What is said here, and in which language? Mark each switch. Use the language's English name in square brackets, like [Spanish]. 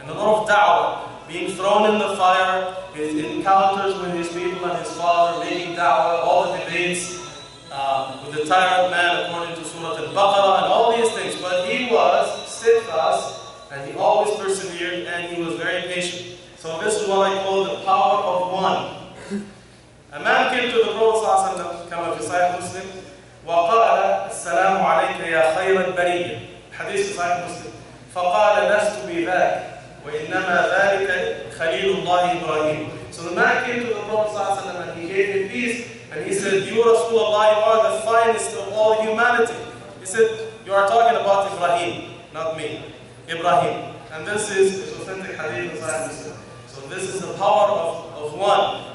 [English] and a lot of da'wah, being thrown in the fire, his encounters with his people and his father, making da'wah, all the debates with the tyrant man according to Surah Al-Baqarah and all these things. But he was steadfast and he always persevered and he was very patient. So this is what I call the power of one. A man came to the Prophet [Arabic] ﷺ, كما في صحيح مسلم, وقال السلام عليك يا خير البرية. حديث في صحيح مسلم. فقال لست بذاك وإنما ذلك خليل الله إبراهيم. [English] So the man came to the Prophet ﷺ and he gave him peace and he said, "You Rasulullah, you are the finest of all humanity." He said, "You are talking about Ibrahim, not me. Ibrahim." And this is authentic hadith in Sahih Muslim. So this is the power of one.